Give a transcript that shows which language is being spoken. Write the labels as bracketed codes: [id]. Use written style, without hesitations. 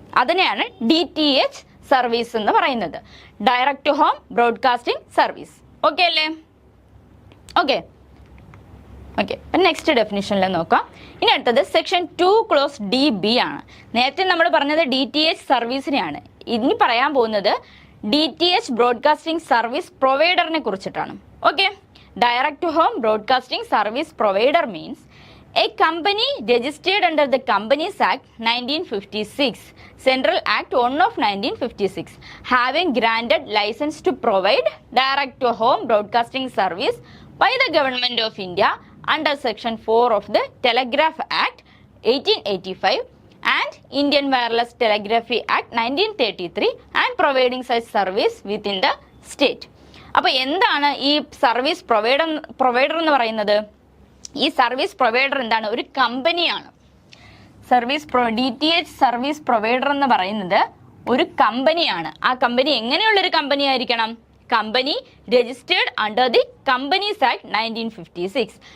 [ml] അതിനെയാണ് DTH service എന്ന് പറയുന്നത്, direct to home broadcasting service. Okay അല്ലേ? ഓക്കെ. നെക്സ്റ്റ് ഡെഫിനിഷനിൽ നോക്കാം. ഇനി അടുത്തത് സെക്ഷൻ 2 ക്ലോസ് DB ആണ്. നേരത്തെ നമ്മൾ പറഞ്ഞത് DTH സർവീസിനെയാണ്. ഇനി പറയാൻ പോകുന്നത് DTH ബ്രോഡ്കാസ്റ്റിംഗ് സർവീസ് പ്രൊവൈഡറിനെ കുറിച്ചിട്ടാണ്. [en] Okay, direct to home broadcasting service provider means a company registered under the companies act 1956, central act 1 of 1956, having granted license to provide direct to home broadcasting service by the Government of India under Section 4 of the Telegraph Act 1885 and Indian Wireless Telegraphy Act 1933 and providing such service within the state. [ml] അപ്പോൾ എന്താണ് ഈ service provider എന്ന് പറയുന്നത്? ഈ service provider എന്താണ്? ഒരു കമ്പനിയാണ്. DTH service provider എന്ന് പറയുന്നത് ഒരു കമ്പനിയാണ്. ആ കമ്പനി എങ്ങനെയുള്ളൊരു കമ്പനി ആയിരിക്കണം? Company registered under the companies act 1956.